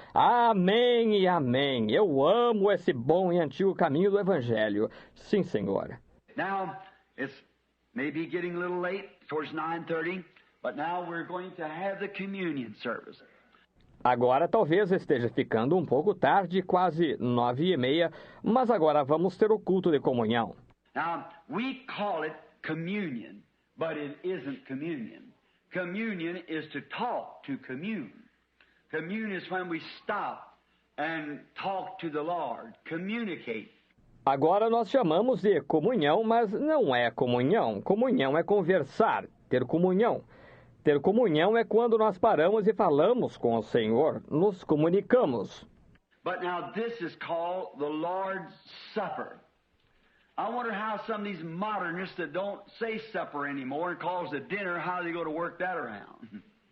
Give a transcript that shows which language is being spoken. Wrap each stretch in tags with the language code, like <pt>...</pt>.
<pt>Amém e amém. Eu amo esse bom e antigo caminho do Evangelho. Sim, Senhor.</pt> <en>Now, it's maybe getting a little late, towards 9:30. But now we're going to have the communion service.</en> <pt>Agora talvez esteja ficando um pouco tarde, quase 9:30, mas agora vamos ter o culto de comunhão.</pt> <en>Now, we call it communion, but it isn't communion. Communion is to talk, to commune. Commune is when we stop and talk to the Lord, communicate.</en> <pt>Agora nós chamamos de comunhão, mas não é comunhão. Comunhão é conversar, ter comunhão. Ter comunhão é quando nós paramos e falamos com o Senhor, nos comunicamos.</pt> <en>But now this is called the Lord's Supper. I wonder how some of these modernists that don't say supper anymore and calls it dinner, how they go to work that around.</en>